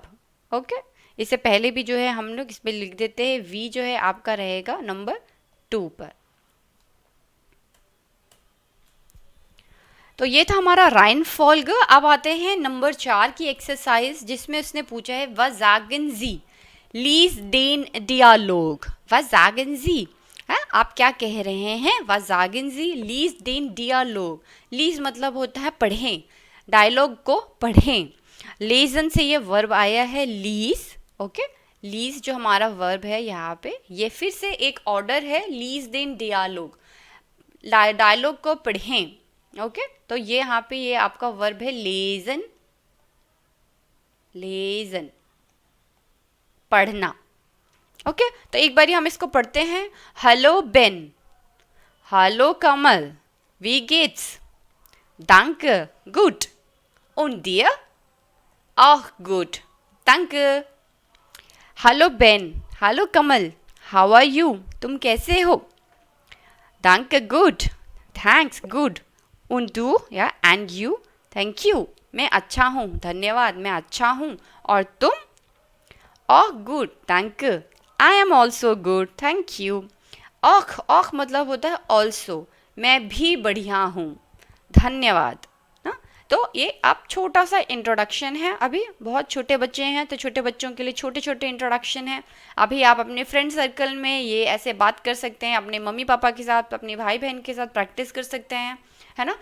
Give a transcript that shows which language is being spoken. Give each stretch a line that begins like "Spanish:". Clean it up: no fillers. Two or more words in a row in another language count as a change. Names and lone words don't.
Hindi: ओके, इससे पहले भी जो है हम लोग इस पे लिख देते हैं वी जो है आपका रहेगा नंबर 2 पर। तो ये था हमारा राइनफॉल्ग। अब आते हैं नंबर 4 की एक्सरसाइज, जिसमें उसने पूछा है
German: was sagen Sie lies den Dialog. was sagen Sie
Hindi: है, आप क्या कह रहे हैं?
German: was sagen Sie lies den Dialog.
Hindi: लीज मतलब होता है पढ़ें, डायलॉग को पढ़ें। लेजन से ये वर्ब आया है लीज। ओके, लीज जो हमारा वर्ब है यहाँ पे, ये फिर से एक ऑर्डर है
German: lies den Dialog,
Hindi: डायलॉग को पढ़ें। ओके, तो ये यहाँ पे ये आपका वर्ब है लेजन, लेजन पढ़ना। ओके, तो एक बारी हम इसको पढ़ते हैं।
German: Hallo Ben, hallo Kamal, wie geht's, danke, gut, und dir? Auch gut, danke.
English: Hello Ben, hello Kamal, how are you,
Hindi: तुम कैसे हो?
German: danke,
English: good, thanks, good,
German: und du
English: या and you, thank you,
Hindi: मैं अच्छा हूँ, धन्यवाद, मैं अच्छा हूँ, और तुम?
German: auch good, danke,
English: I am also good, thank you.
Hindi: auch मतलब होता है also, मैं भी बढ़िया हूँ, धन्यवाद ना। तो ये आप छोटा सा इंट्रोडक्शन है, अभी बहुत छोटे बच्चे हैं तो छोटे बच्चों के लिए छोटे छोटे इंट्रोडक्शन है। अभी आप अपने
English: friend circle
Hindi: में ये ऐसे बात कर सकते हैं, अपने मम्मी पापा के साथ, अपने भाई बहन के साथ प्रैक्टिस कर सकते हैं, है ना।